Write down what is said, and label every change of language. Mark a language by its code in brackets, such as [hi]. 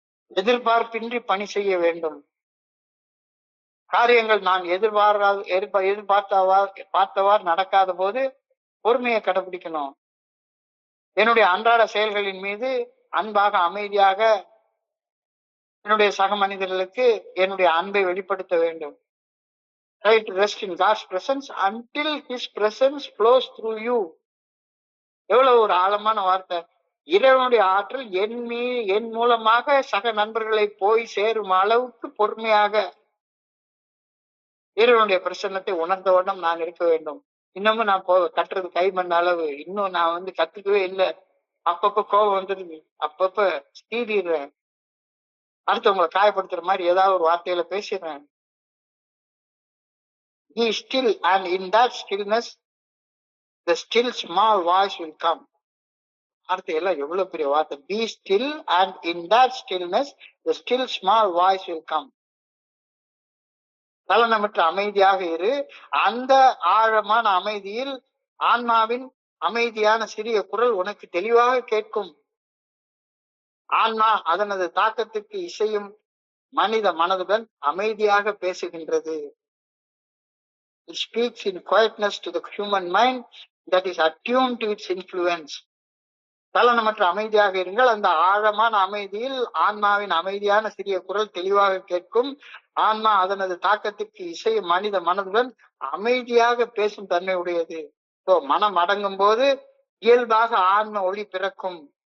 [ta] எதிர்பார்ப்பின்றி பணி செய்ய வேண்டும். காரியங்கள் நான் பார்த்தவாறு நடக்காத போது பொறுமையை கடைபிடிக்கணும். என்னுடைய அன்றாட செயல்களின் மீது அன்பாக அமைதியாக என்னுடைய சக மனிதர்களுக்கு என்னுடைய அன்பை வெளிப்படுத்த வேண்டும். [en] Try to rest in God's presence until His presence flows through you. [ta] எவ்வளவு ஒரு ஆழமான வார்த்தை. இறைவனுடைய ஆற்றல் என் மூலமாக சக நண்பர்களை போய் சேரும் அளவுக்கு பொறுமையாக இறைவனுடைய பிரசன்னத்தை உணர்ந்த வண்ணம் நான் இருக்க வேண்டும். இன்னமும் நான் கட்டுறது கைமண் அளவு. இன்னும் நான் கத்துக்கவே இல்லை. அப்பப்ப கோபம் வந்துருது, அப்பப்ப ஸ்டீடிடுறேன், அடுத்தவங்களை காயப்படுத்துற மாதிரி ஏதாவது ஒரு வார்த்தையில பேசிடுறேன். [en] Be still and in that stillness the still small voice will come. [ta] வார்த்தை எல்லாம் எவ்வளவு பெரிய வார்த்தை. [en] Be still and in that stillness the still small voice will come. [ta] சலனமற்ற அமைதியாக இரு. அந்த ஆழமான அமைதியில் ஆன்மாவின் அமைதியான சிறிய குரல் உனக்கு தெளிவாக கேட்கும். ஆன்மா அதனது தாக்கத்துக்கு இசையும் மனித மனதுடன் அமைதியாக பேசுகின்றது. [en] It speaks in quietness to the human mind that is attuned to its influence. [ta] சலனமற்ற அமைதியாக இருங்கள். அந்த ஆழமான அமைதியில் ஆன்மாவின் அமைதியான சிறிய குரல் தெளிவாக கேட்கும். ஆன்மா அதனது தாக்கத்திற்கு இசையும் மனித மனதுடன் அமைதியாக பேசும் தன்மை உடையது. மனம் அடங்கும் போது இயல்பாக ஆன்ம ஒளி பிறக்கும்.